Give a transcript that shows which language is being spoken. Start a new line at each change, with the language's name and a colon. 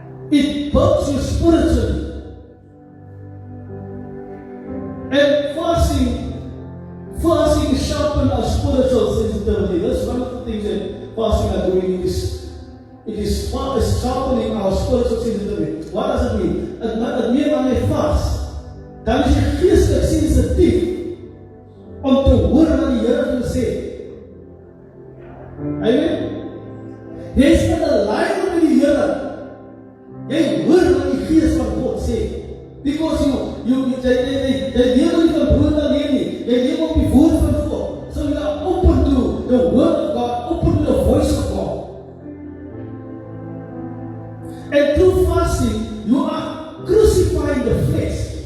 English: It builds you spiritually. And fasting sharpens our spiritual sensitivity. That's one of the things that fasting are doing. It is sharpening our spiritual sensitivity. What does it mean?
Afrikaans: Het meer wanneer jy fast, dan is jy geestelik sensitief om te hoor wat die Here wil sê. Amen. Jy is in 'n lyn met die Here. Jy hoor wat die Gees van God sê.
English: Because
Afrikaans: jy leef nie van brood alleen nie. Jy leef op die woord van God.
English: So you are open to the word of God, open to the voice of God. And through fasting, you are crucifying the flesh.